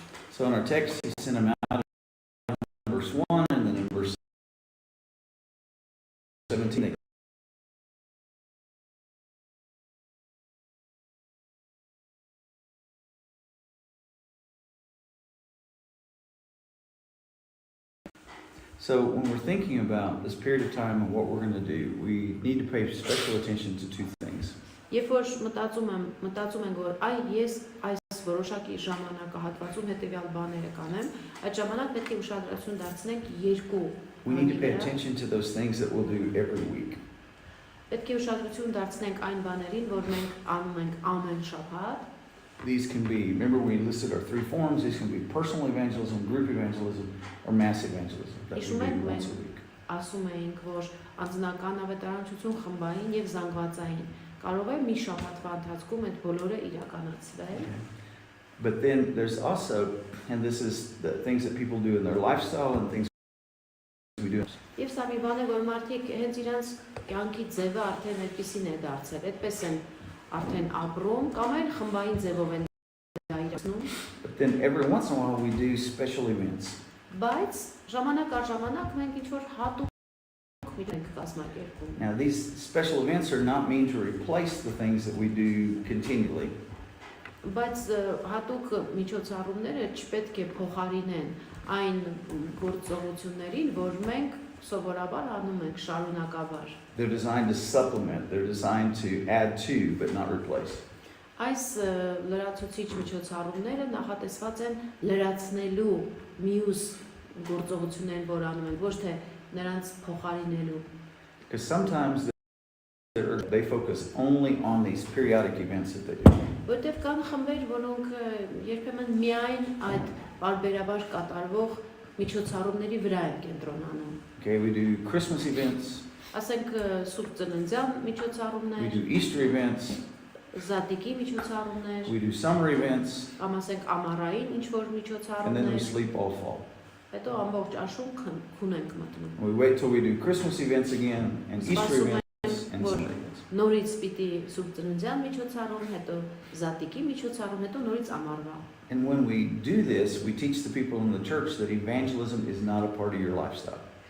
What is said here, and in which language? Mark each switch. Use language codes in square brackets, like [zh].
[en] So in our text, he sent them out in verse 1, and then in verse 17, So when we're thinking about this period of time and what we're going to do, we need to pay special attention to 2 things. [hy] Երբ որ մտածում ենք որ ես այս որոշակի ժամանակահատվածում հետևյալ բաները կանեմ, այդ ժամանակ պետք է ուշադրություն դարձնենք 2. [en] We need to pay attention to those things that we'll do every week. [hy] Պետք է ուշադրություն դարձնենք այն բաներին, որ մենք անում ենք ամեն շաբաթ. [en] These can be, remember we listed our 3 forms, these can be personal evangelism, group evangelism, or mass evangelism. That we do once a week. [hy] Ասում էինք, որ անձնական ավետարանչություն խմբային եւ զանգվածային կարող է մի շաբաթվա ընթացքում այդ բոլորը իրականացվել. [en] But then there's also, and this is the things that people do in their lifestyle and things we do. [hy] Եվ սա մի բան է, որ մարդիկ հենց իրանց կյանքի ձևը արդեն այդպեսին է դարձել, այդպես են արդեն ապրում կամ այլ խմբային ձևով են դա իրացնում. [en] But then every once in a while we do special events. [hy] Բայց ժամանակ առ ժամանակ մենք ինչ-որ հատուկ ենք կազմակերպում. [en] Now these special events are not meant to replace the things that we do continually. [hy] Բայց հատուկ միջոցառումները չպետք է փոխարինեն այն գործողություններին, որ մենք սովորաբար անում ենք շարունակաբար. [en] They're designed to supplement, they're designed to add to, but not replace. [hy] Այս լրացուցիչ միջոցառումները նախատեսված են լրացնելու մյուս գործողություններին, որ անում են, ոչ թե նրանց փոխարինելու. [en] Because sometimes they focus only on these periodic events that they do. [hy] Որտեղ կան խմբեր, որոնք երբեմն միայն այդ բարբերաբար կատարվող միջոցառումների վրա են կենտրոնանում. [en] Okay, we do Christmas events. [hy] Ասենք սուրբ ծննդյան միջոցառումներ. [en] We do Easter events. [hy] Զատիկի միջոցառումներ. [en] We do summer events. [hy] Կամ ասենք ամառային ինչ-որ միջոցառումներ. [en] And then we sleep all fall. [hy] Հետո ամբողջ աշուն քուն ենք մտնում. [en] We wait till we do Christmas events again and Easter events and summer events. [hy] Նորից պիտի սուրբ ծննդյան միջոցառում, հետո զատիկի միջոցառում, հետո նորից ամառվա. [en] And when we do this, we teach the people in the church that evangelism is not a part of your lifestyle.